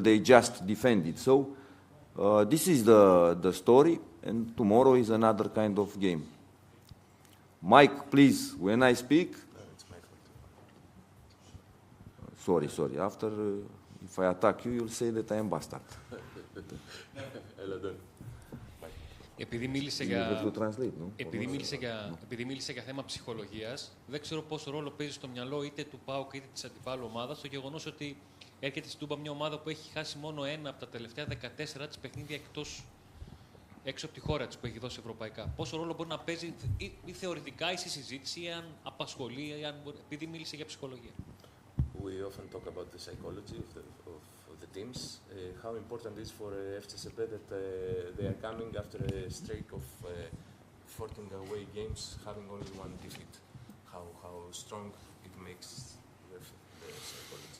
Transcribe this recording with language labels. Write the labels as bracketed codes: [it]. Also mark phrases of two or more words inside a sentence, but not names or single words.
[en] They just defended. So this is the story, and tomorrow is another kind of game. Mike, please, when I speak... Sorry. After, if I attack you, you'll say that I am bastard. [el] Επειδή μίλησε για θέμα ψυχολογίας, δεν ξέρω πόσο ρόλο παίζει στο μυαλό είτε του ΠΑΟΚ είτε της αντιπάλου ομάδας το γεγονός ότι έρχεται στην Τούμπα μια ομάδα που έχει χάσει μόνο 1 από τα τελευταία 14 της παιχνίδια έξω από τη χώρα της που έχει δώσει ευρωπαϊκά. Πόσο ρόλο μπορεί να παίζει ή θεωρητικά ή στη συζήτηση, ή αν απασχολεί, επειδή μίλησε για ψυχολογία. [en] We often talk about the psychology of the teams. How important it is for FCSB that they are coming after a streak of 14 away games, having only 1 defeat. How strong it makes the psychology.